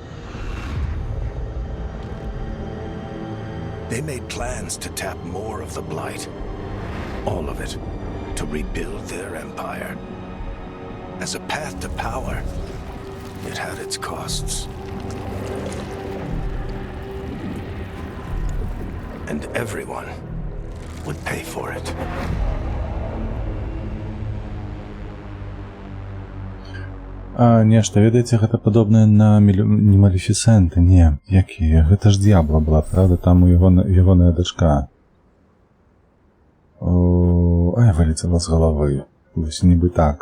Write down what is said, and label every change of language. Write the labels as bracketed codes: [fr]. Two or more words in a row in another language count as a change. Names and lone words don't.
[en] They made plans to tap more of the Blight, all of it, to rebuild their empire. As a path to power, it had its costs. And everyone would pay for it. [be] А нешта, ведаеце, гэта падобнае на не Малефісенты, не, якія, гэта ж Д'ябла была, правда, там у ягоная дачка. Вылецела з галавы, вось нібы так.